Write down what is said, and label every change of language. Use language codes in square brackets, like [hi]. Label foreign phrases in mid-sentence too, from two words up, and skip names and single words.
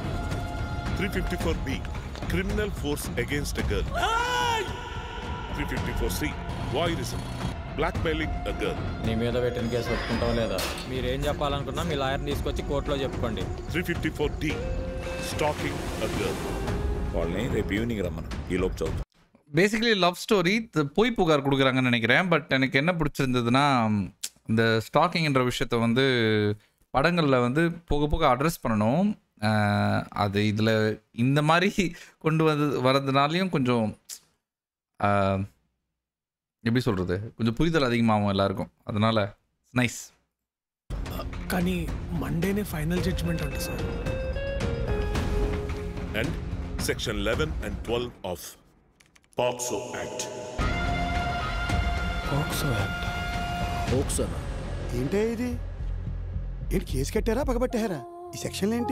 [en] 354B criminal force against a girl. 354C voyeurism blackmailing a girl. [te] నీ మీద పెట్టిన కేసు ఒప్పుకుంటాం లేదా? మీరేం చెప్పాలనుకున్నా మీ లాయర్ని తీసుకొచ్చి కోర్టులో చెప్పుకోండి. [en] 354D stalking a girl. [te] వాళ్ళని రేపు ఈవినింగ్ రమ్మను ఈ లోపు చదువు. [ta] பேசிக்கலி [en] love story [ta] பொய் புகார் கொடுக்குறாங்கன்னு நினைக்கிறேன். பட் எனக்கு என்ன பிடிச்சிருந்ததுன்னா இந்த ஸ்டாக்கிங்ன்ற விஷயத்த வந்து படங்களில் வந்து போக போக அட்ரஸ் பண்ணணும். அது இதில் இந்த மாதிரி கொண்டு வரதுனாலையும் கொஞ்சம் எப்படி சொல்கிறது, கொஞ்சம் புரிதல் அதிகமாகும் எல்லாருக்கும். அதனால நைஸ். [te] కానీ మండేనే [en] final judgment [te] అంట సార్. [en] and section 11 and 12 of POCSO Act. [te] పోక్సో యాక్ట్. పోక్సోనా ఏంటే ఇది? ఏంటి కేసు కట్టారా పగబట్టారా? ఈ సెక్షన్లు ఏంటి?